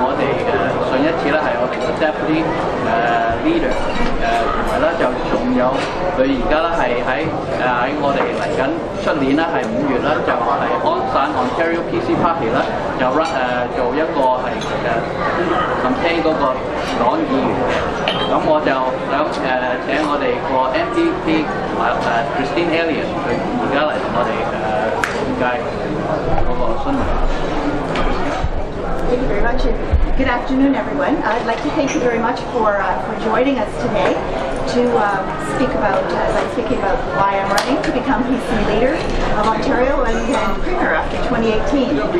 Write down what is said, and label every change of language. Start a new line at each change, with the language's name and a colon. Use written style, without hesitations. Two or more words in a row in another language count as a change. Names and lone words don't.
Cantonese: 哋上一次咧係我哋嘅
English: Deputy Leader，
Cantonese: 同埋咧就仲有佢而家咧係喺我哋嚟緊出年咧係5月咧就係安省 Ontario PC Party 咧就做一個係campaign 嗰個黨議員嘅，咁我就想請我哋個 MPP Christine Elliot 佢而家嚟同我哋講解嗰個詢問。
English: Thank you very much. Good afternoon, everyone. I'd like to thank you very much for joining us today to speak about, as I'm speaking about why I'm running to become PC Leader of Ontario and Premier after 2018.